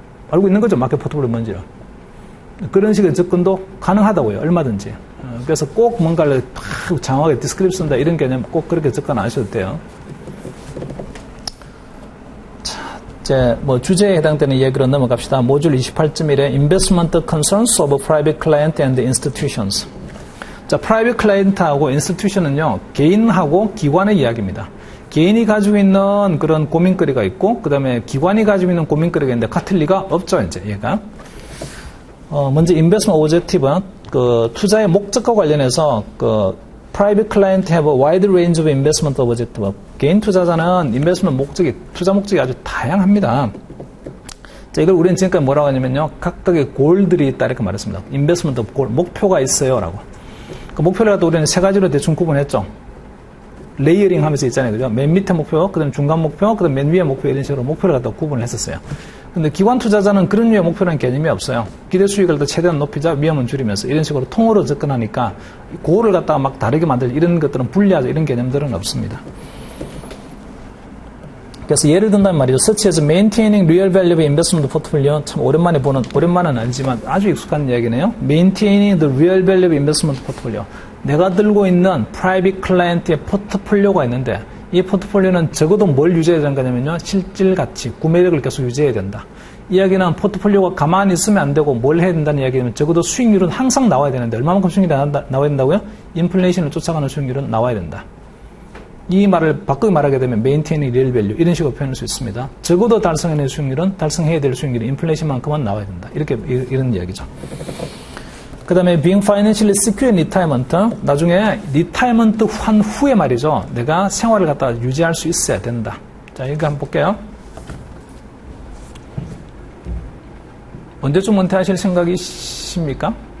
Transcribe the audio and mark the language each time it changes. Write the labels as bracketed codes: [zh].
[ko] 알고 있는 거죠. 마켓 포트폴리오 뭔지요. 그런 식의 접근도 가능하다고요. 얼마든지. 그래서 꼭 뭔가를 장황하게 디스크립 쓴다 이런 개념 꼭 그렇게 접근 안 하셔도 돼요. 자, 이제 뭐 주제에 해당되는 얘기로 넘어갑시다. 모듈 28.1에 [en] Investment Concerns of Private Client and Institutions. [ko] 자, Private Client하고 Institution은요, 개인하고 기관의 이야기입니다. 개인이 가지고 있는 그런 고민거리가 있고, 그 다음에 기관이 가지고 있는 고민거리가 있는데, 같을 리가 없죠, 이제, 얘가. 먼저, [en] investment objective, [ko] 그, 투자의 목적과 관련해서, 그, [en] private client have a wide range of investment objective. [ko] 개인 투자자는 investment 목적이, 투자 목적이 아주 다양합니다. 자, 이걸 우리는 지금까지 뭐라고 하냐면요, 각각의 골들이 있다, 이렇게 말했습니다. investment 골, 목표가 있어요, 라고. 그 목표를 갖다 우리는 세 가지로 대충 구분했죠. 레이어링 하면서 있잖아요. 그죠? 맨 밑에 목표, 그 다음에 중간 목표, 그 다음에 맨 위에 목표 이런 식으로 목표를 갖다 구분을 했었어요. 근데 기관 투자자는 그런 류의 목표라는 개념이 없어요. 기대 수익을 더 최대한 높이자, 위험은 줄이면서 이런 식으로 통으로 접근하니까 그거를 갖다가 막 다르게 만들 이런 것들은 분리하자 이런 개념들은 없습니다. 그래서 예를 든다면 말이죠. [en] Such as maintaining real value of investment portfolio. [ko] 참 오랜만은 아니지만 아주 익숙한 이야기네요. [en] Maintaining the real value of investment portfolio. [ko] 내가 들고 있는 프라이빗 클라이언트의 포트폴리오가 있는데 이 포트폴리오는 적어도 뭘 유지해야 되는 거냐면요. 실질 가치, 구매력을 계속 유지해야 된다. 이야기는 포트폴리오가 가만히 있으면 안 되고 뭘 해야 된다는 이야기는 적어도 수익률은 항상 나와야 되는데 얼마만큼 수익률이 나와야 된다고요? 인플레이션을 쫓아가는 수익률은 나와야 된다. 이 말을 바꾸게 말하게 되면 [en] maintaining real value [ko] 이런 식으로 표현할 수 있습니다. 적어도 달성해낼 수익률은 달성해야 될 수익률이 인플레이션만큼은 나와야 된다. 이런 이야기죠. 그 다음에 [en] being financially secure in retirement. [ko] 나중에 리타이먼트 환 후에 말이죠. 내가 생활을 갖다 유지할 수 있어야 된다. 자, 이거 한번 볼게요. 언제쯤 은퇴하실 생각이십니까?